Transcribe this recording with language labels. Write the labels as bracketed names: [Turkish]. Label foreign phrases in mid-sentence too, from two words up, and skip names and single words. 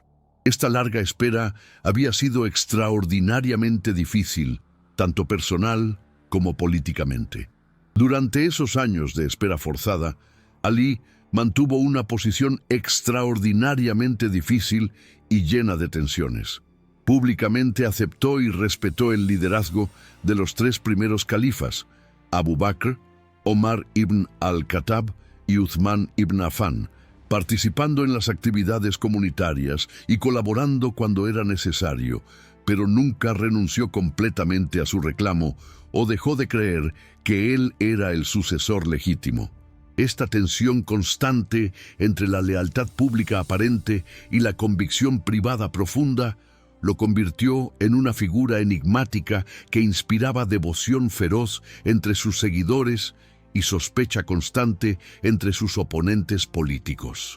[Spanish] Esta larga espera había sido extraordinariamente difícil, tanto personal como políticamente. Durante esos años de espera forzada, Ali mantuvo una posición extraordinariamente difícil y llena de tensiones. Públicamente aceptó y respetó el liderazgo de los tres primeros califas, Abu Bakr, Omar ibn al-Khattab y Uthman ibn Affan, participando en las actividades comunitarias y colaborando cuando era necesario, pero nunca renunció completamente a su reclamo o dejó de creer que él era el sucesor legítimo. Esta tensión constante entre la lealtad pública aparente y la convicción privada profunda lo convirtió en una figura enigmática que inspiraba devoción feroz entre sus seguidores y sospecha constante entre sus oponentes políticos.